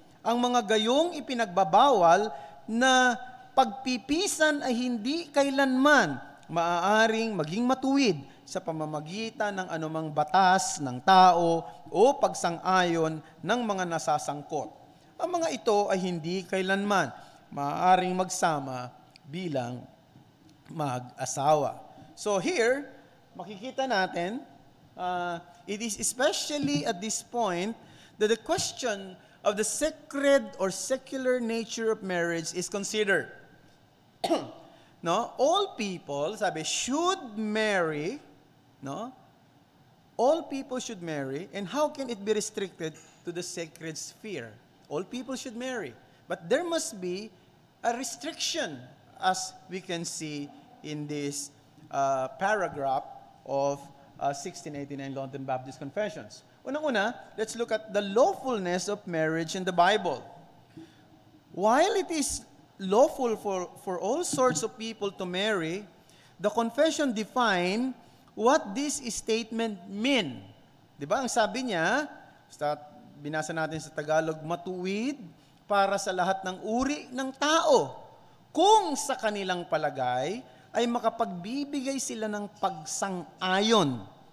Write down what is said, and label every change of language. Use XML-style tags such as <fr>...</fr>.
<tl>Ang mga gayong ipinagbabawal na pagpipisan ay hindi kailanman maaaring maging matuwid sa pamamagitan ng anumang batas ng tao o pagsang-ayon ng mga nasasangkot. Ang mga ito ay hindi kailanman maaaring magsama bilang mag-asawa.</tl> <en>So here,</en> <tl>makikita natin,</tl> <en>it is especially at this point that the question of the sacred or secular nature of marriage is considered. No? All people, sabi, should marry, no? All people should marry, and how can it be restricted to the sacred sphere? All people should marry. But there must be a restriction, as we can see in this paragraph of 1689 London Baptist Confessions.</en> <tl>Unang-una,</tl> <en>let's look at the lawfulness of marriage in the Bible. While it is lawful for all sorts of people to marry, the confession define what this statement mean.</en> <tl>Di ba? Ang sabi niya, binasa natin sa Tagalog, matuwid para sa lahat ng uri ng tao kung sa kanilang palagay ay makapagbibigay sila ng pagsang-ayon.</tl>